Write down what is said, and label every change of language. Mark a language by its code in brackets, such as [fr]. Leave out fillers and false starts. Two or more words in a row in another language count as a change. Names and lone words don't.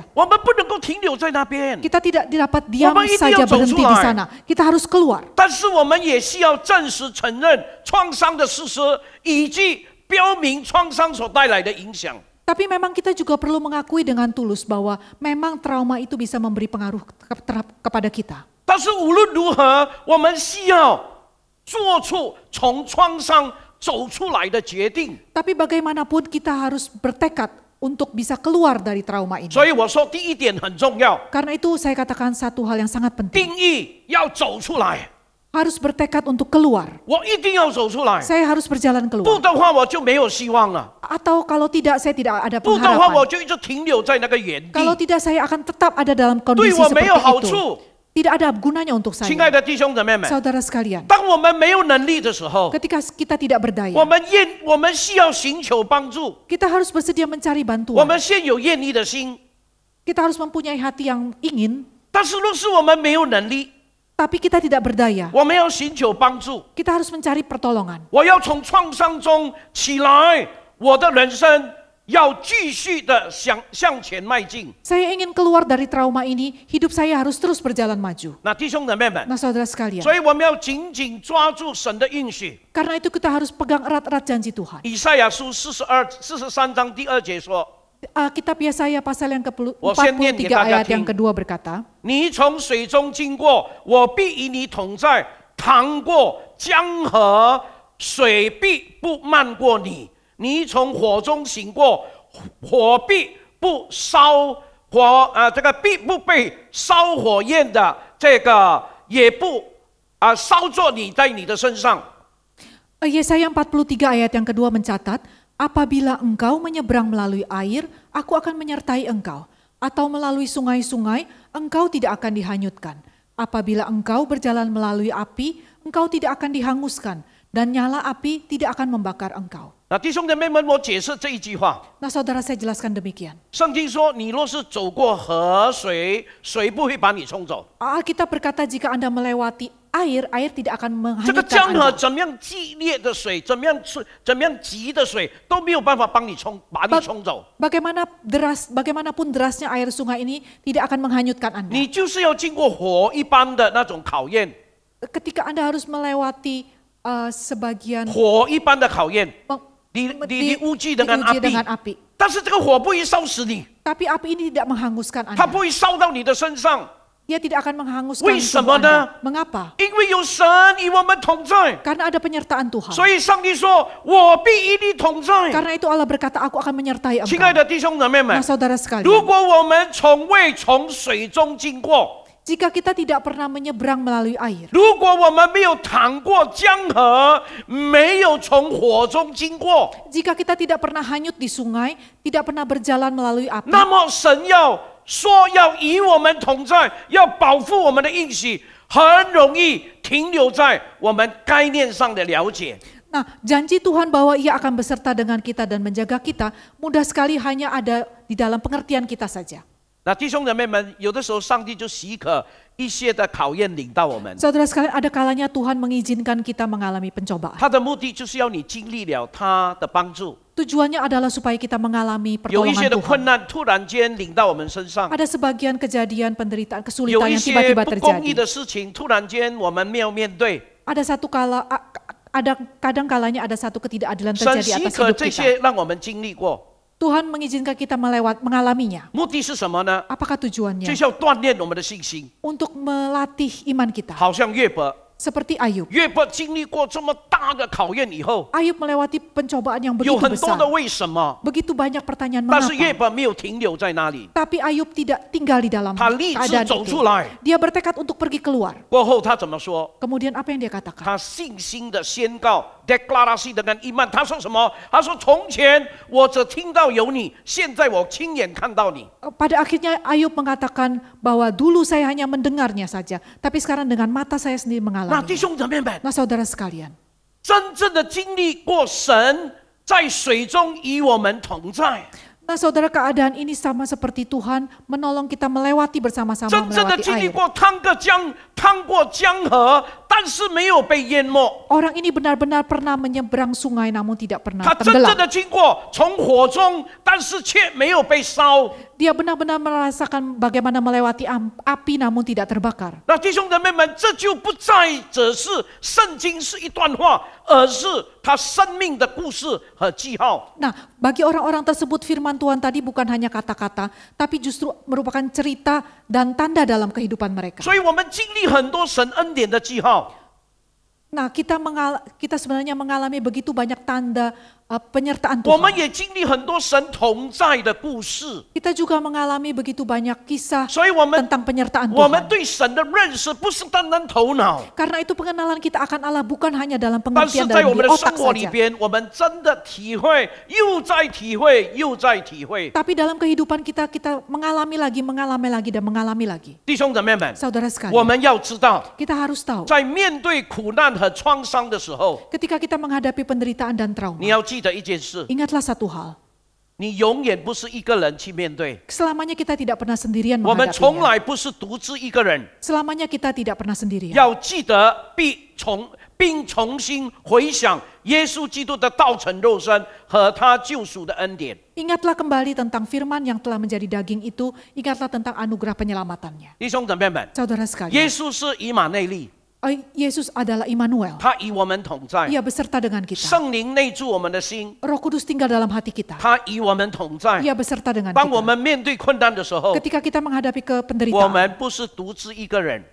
[zh] 我们不能够停留在那边， [id] Kita tidak dapat diam Orang itu saja yang [zh] 走出 [id] berhenti di [zh] 来。 [id] sana. Kita harus keluar. [zh] 但是我们也需要正式承认创伤的事实，以及标明创伤所带来的影响。 [id] Tapi memang kita juga perlu mengakui dengan tulus bahwa memang trauma itu bisa memberi pengaruh kepada kita. [zh] 但是无论如何，我们需要做出从创伤走出来的决定。 [id] Tapi bagaimanapun kita harus bertekad untuk bisa keluar dari trauma ini. [zh] 所以我说，第一点很重要， [id] Karena itu saya katakan satu hal yang sangat penting. [zh] 定义要走出来， [id] Harus bertekad untuk keluar. [zh] 我一定要走出来， [id] Saya harus berjalan [zh] 不 [id] keluar. [zh] 的话我就没有希望了， [id] Atau kalau tidak, saya tidak ada [zh] 不的话我 [id] pengharapan. [zh] 就一直停留在那个原 [id] Kalau [zh] 地， [id] tidak, saya akan tetap ada dalam [zh] 对 [id] kondisi [zh] 我没有 [id] seperti [zh] 好 [id] itu. [zh] 处。 [id] Tidak ada gunanya untuk [zh] 亲爱 [id] saya. [zh] 的弟兄姊妹们， [id] Saudara sekalian, [zh] 当我们没有能力的时候， [id] ketika kita tidak [zh] 我 [id] berdaya, [zh] 们需要寻求帮助， [id] kita harus bersedia mencari [zh] 我 [id] bantuan. [zh] 们现有愿意的心。 [id] Kita harus mempunyai hati yang ingin, [zh] 但是若是我们没有能力， [id] tapi kita tidak berdaya. [zh] 我们要寻求帮助。 [id] Kita harus mencari pertolongan. [zh] 我要从创伤中起来，我的人生要继续的向前迈进。 [id] Saya ingin keluar dari trauma ini, hidup saya harus terus berjalan maju. [zh] 那弟兄姊妹们， [id] Nah saudara sekalian, [zh] 所以我们要紧紧抓住神的应许。 [id] karena itu kita harus pegang erat-erat janji Tuhan. [zh] 以赛亚书43章第2节说 [id] Kitab Yesaya pasal yang [zh] 我先念给 [id] ke-43 [zh] 大家 [id] ayat yang [zh] 听。 [id] kedua berkata, [zh] 你从水中经过，我必与你同在；淌过江河，水必不漫过你。你从火中行过，火必不烧这个必不被烧火焰的这个也不烧作你在你的身上。 [id] Yesaya 43 ayat yang kedua mencatat, apabila engkau menyeberang melalui air, aku akan menyertai engkau. Atau melalui sungai-sungai, engkau tidak akan dihanyutkan. Apabila engkau berjalan melalui api, engkau tidak akan dihanguskan. Dan nyala api tidak akan membakar engkau. [zh] 那弟兄姐妹们，我解释这一句话。 [id] Nah saudara saya jelaskan demikian. [zh] 圣经说，你若是走过河水，水不会把你冲走。 [id] Alkitab berkata jika Anda melewati air, air tidak akan [zh] 这个江 [id] menghanyutkan [zh] 河 [id] Anda. [zh] 怎么样激烈的水，怎么样急的水，都没有办法把你冲走。 [id] Bagaimanapun derasnya air sungai ini tidak akan menghanyutkan Anda. [zh] 你就是要经过火一般的那种考验， [id] Ketika Anda harus melewati sebagian [zh] 火一般的考验，你 [id] diuji 乌祭dengan api. [zh] 但是这个火不会烧死你， [id] Tapi api ini tidak menghanguskan [zh] 它 [id] Anda. [zh] 不会烧到你的身上， [id] Dia tidak akan menghanguskan [zh] 为什 [id] tubuh [zh] 么呢？ [id] Anda. Mengapa? [zh] 因为有神与我们同在。 [id] Karena ada penyertaan Tuhan. [zh] 所以上帝说：“我必与你同在。” [id] Karena itu Allah berkata, aku akan menyertai [zh] 亲爱 [id] engkau. [zh] 的弟兄姊妹们 [id] Nah， saudara [zh] 如 [id] sekalian, [zh] 果我们从未从水中经过， [id] jika kita tidak pernah menyeberang melalui air, [zh] 如果我们没有淌过江河，没有从火中经过， [id] jika kita tidak pernah hanyut di sungai, tidak pernah berjalan melalui api, [zh] 那么神要说要与我们同在，要保护我们的应许，很容易停留在我们概念上的了解。 [id] Nah, janji Tuhan bahwa Ia akan beserta dengan kita dan menjaga kita, mudah sekali hanya ada di dalam pengertian kita saja. [zh] 那弟兄姊妹们，有的时候上帝就许可一些的考验领到我们， [id] Saudara sekalian, ada kalanya Tuhan mengizinkan kita mengalami pencobaan. [zh] 他的目的就是要你经历了他的帮助。 [id] Tujuannya adalah supaya kita mengalami [zh] 有一些 [id] pertolongan [zh] 的困 [id] Tuhan. [zh] 难突然间领到我们身上， [id] Ada sebagian kejadian, penderitaan, [zh] 有 [id] kesulitan [zh] 一 [id] yang [zh] 些 [id] tiba-tiba [zh] 不公义 [id] terjadi. [zh] 的事情突然间我们没有面对。 [id] Ada kadang kalanya ada satu ketidakadilan [zh] 神 [id] terjadi [zh] 许 [id] atas [zh] 可 [id] hidup [zh] 这 [id] kita. [zh] 些让我们经历过， [id] Tuhan mengizinkan kita mengalaminya. [zh] 目的是什么呢？ [id] Apakah tujuannya? [zh] 就是要锻炼我们的信心， [id] Untuk melatih iman kita. [zh] 好像约伯， [id] Seperti Ayub. [zh] 约伯经历过这么大的考验以后， [id] Ayub melewati pencobaan yang [zh] 有 [id] begitu [zh] 很多 [id] besar. [zh] 的为什么， [id] Begitu banyak pertanyaan [zh] 但是约 [id] mengapa. [zh] 伯没有停留在那里， [id] Tapi Ayub tidak tinggal di dalam [zh] 他立志 [id] keadaan [zh] 走 [id] itu. [zh] 出来。 [id] Dia bertekad untuk pergi keluar. [zh] 过后他怎么说？ [id] Kemudian apa yang dia katakan? [zh] 他信心的宣告 ， [id] declarasi dengan iman。 [zh] 他说什么？他说：“从前我只听到有你，现在我亲眼看到你。” [id] Pada akhirnya Ayub mengatakan bahwa dulu saya hanya mendengarnya saja, tapi sekarang dengan mata saya sendiri [zh] 那弟 [id] mengalami. [zh] 兄姊妹们， [id] Nah saudara sekalian, [zh] 真正的经历过神在水中与我们同在， [id] nah saudara keadaan ini sama seperti Tuhan menolong kita melewati bersama-sama [zh] 真正的 [id] melewati [zh] 经历 [id] air. [zh] 过趟过江河，但是没有被淹没。 [id] Orang ini benar-benar pernah menyeberang sungai namun tidak pernah [zh] 他真正 [id] tenggelam. [zh] 的经过从火中，但是却没有被烧。 [id] Dia benar-benar merasakan bagaimana melewati api namun tidak terbakar. [zh] 那弟兄姊妹们，这就不再只是圣经是一段话，而是他生命的故事和记号。 [id] Nah, bagi orang-orang tersebut firman Tuhan tadi bukan hanya kata-kata, tapi justru merupakan cerita dan tanda dalam kehidupan mereka. [zh] 所以我们经历很多神恩典的记号。 [id] Nah, kita sebenarnya mengalami begitu banyak tanda penyertaan [zh] 我们 [id] Tuhan. [zh] 也经历很多神同在的故事， [id] Kita juga mengalami begitu banyak kisah [zh] 所以我们 [id] tentang penyertaan [zh] 我们 [id] Tuhan. [zh] 对神的认识不是单单头脑， [id] Karena itu pengenalan kita akan Allah bukan hanya dalam [zh] 但是 [id] pengertian [zh] 在我 [id] dalam [zh] 们 [id] di [zh] 的 [id] otak [zh] 生活里 [id] saja. [zh] 边，我们真的体会，又在体会，又在体会。 [id] Tapi dalam kehidupan kita mengalami lagi dan mengalami lagi. [zh] 弟兄姊妹们， [id] Saudara [zh] 我 [id] sekalian, [zh] 们要知道， [id] kita harus tahu [zh] 在面对苦难和创伤的时候， [id] ketika kita menghadapi penderitaan dan trauma. [zh] 你要记得一件事， [id] Ingatlah satu hal, [zh] 你永远不是一个人去面对， [id] selamanya kita tidak pernah sendirian [zh] 我们从 [id] menghadapinya. [zh] 来不是独自一个人。 [id] Selamanya kita tidak pernah sendirian. [zh] 要记得并重新回想耶稣基督的道成肉身和他救赎的恩典。 [id] Ingatlah kembali tentang firman yang telah menjadi daging itu, ingatlah tentang anugerah penyelamatannya. [zh] 弟兄姊妹们， [id] Saudara sekalian, [zh] 耶稣是以马内利， [id] Yesus adalah Immanuel. [zh] 他与我们同在， [id] Ia beserta dengan kita. [zh] 圣灵内住我们的心， [id] Roh Kudus tinggal dalam hati kita. [zh] 他与我们同在。 [id] Ia beserta dengan [zh] 当我 [id] kita. [zh] 们面对困难的时候， [id] Ketika kita menghadapi [zh] 我 [id] penderitaan, [zh] 们不是独自一个人，